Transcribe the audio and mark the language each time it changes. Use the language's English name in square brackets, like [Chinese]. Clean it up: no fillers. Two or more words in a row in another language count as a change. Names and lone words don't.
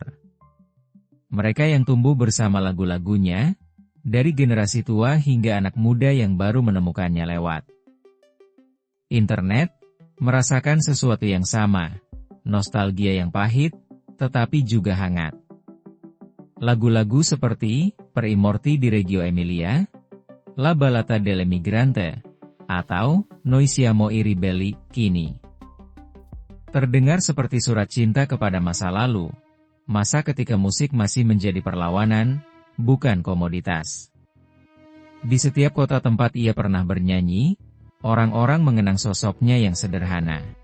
[Indonesian] Mereka yang tumbuh bersama lagu-lagunya, dari generasi tua hingga anak muda yang baru menemukannya lewat internet, merasakan sesuatu yang sama, nostalgia yang pahit, tetapi juga hangat. Lagu-lagu seperti Per i morti di Reggio Emilia, La ballata dell'emigrante, atau Noi siamo i ribelli, kini terdengar seperti surat cinta kepada masa lalu, masa ketika musik masih menjadi perlawanan, bukan komoditas. Di setiap kota tempat ia pernah bernyanyi, orang-orang mengenang sosoknya yang sederhana.